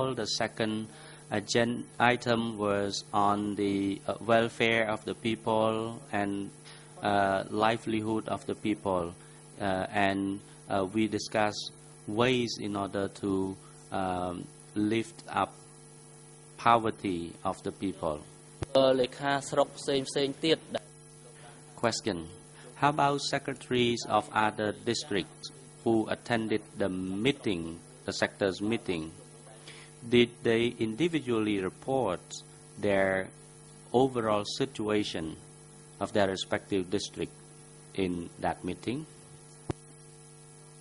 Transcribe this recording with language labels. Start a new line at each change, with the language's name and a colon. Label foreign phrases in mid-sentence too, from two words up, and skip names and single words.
English: The second item was on the welfare of the people and livelihood of the people. And we discussed ways in order to lift up poverty of the people.
Khmer: លេខាស្រុកផ្សេងទៀត
English: Question. How about secretaries of other districts who attended the meeting, the sector's meeting? Did they individually report their overall situation of their respective district in that meeting?